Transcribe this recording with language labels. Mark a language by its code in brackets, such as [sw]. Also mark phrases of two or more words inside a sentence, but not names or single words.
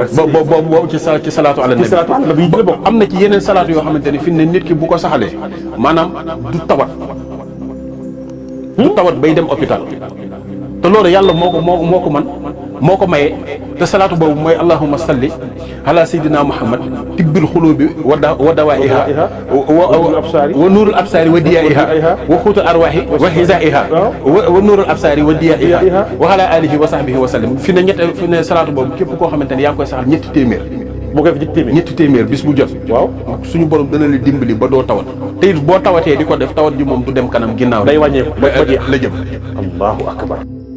[wo] boobu ci [ar] الصلاة على النبي [wo] am na ci yeneen salaatu yoo xamante ni fi ne nit ki bu ko saxalee maanaam du tawat bay dem hôpital te loolu yàlla moo ko maye te salaatu boobu mooy [ar] اللهم صل على سيدنا محمد طب القلوب و دوائها و نور الأبصار و ضيائها و قوت الأرواح و غذائها و نور الأبصار و ضيائها و على آله و صحبه و سلم [wo] fi ne salaatu boobu képp koo xamante ne yaa ngi koy saxal ñetti téeméer moo koy fi ñetti téeméer bis bu jot. waaw suñu borom dana la dimbali ba doo tawat te it boo tawatee di ko def tawat ji moom du dem kanam ginnaaw day wàññeeku la jëm. [ar] الله أكبر.